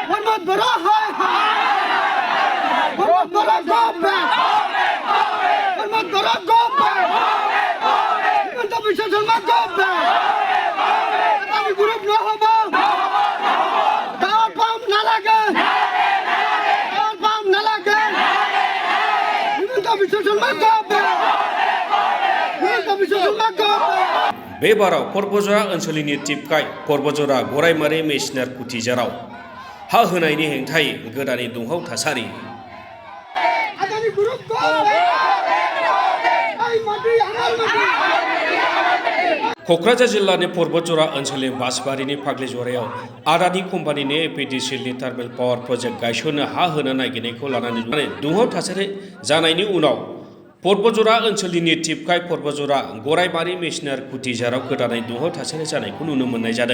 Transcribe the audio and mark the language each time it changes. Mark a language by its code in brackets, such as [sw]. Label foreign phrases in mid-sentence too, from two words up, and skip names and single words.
[en] Hormat bera hay hay. Hormat bera go back. Hormat bera go back. Himanta Biswa Sarma go back. [as] Adani group no hobo. [en] Power pump [as] na lage. [en] Power pump [as] na lage. [en] Himanta Biswa Sarma go back. Himanta Biswa Sarma go back. [brx] बे बाराव पर्बजरा ओनसोलनि टिपकाय पर्बजरा गरायमारि मेसिनार कुटिजाराव हा होनायनि हेंथायै गोदानै दुंहाव थासारि क'क्राझार जिल्लानि पर्बजरा ओनसोलनि बासबारिनि फाग्लिजरायाव आदानि कम्पानिनि एपिडिसिएलनि [en] thermal power project [brx] गायसननो हा होनो नागिरनायखौ लानानै दुंहाव थासारि जानायनि उनाव पर्बजरा ओनसोलनि टिपकाय पर्बजरा गरायमारि मेसिनार कुटिजाराव गोदानै दुंहाव थासारि जानायखौ नुनो मोननाय जादों।